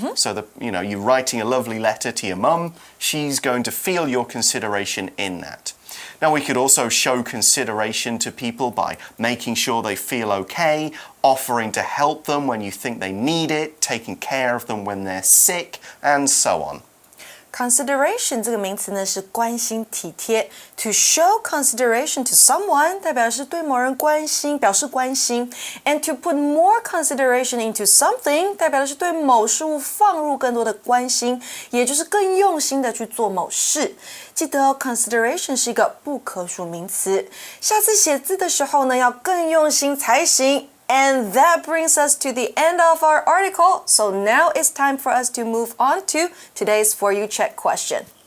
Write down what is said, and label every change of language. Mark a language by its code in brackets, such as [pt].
[en] So that, you're writing a lovely letter to your mum, she's going to feel your consideration in that. Now, we could also show consideration to people by making sure they feel okay, offering to help them when you think they need it, taking care of them when they're sick, and so on. [zh] Consideration 这个名词呢是关心体贴 ， [en] to show consideration to someone [zh] 代表是对某人关心，表示关心 ， [en] and to put more consideration into something [zh] 代表的是对某事物放入更多的关心，也就是更用心的去做某事。记得哦 ，consideration 是一个不可数名词，下次写字的时候呢要更用心才行。 [en] And that brings us to the end of our article. So now it's time for us to move on to today's For You Check question.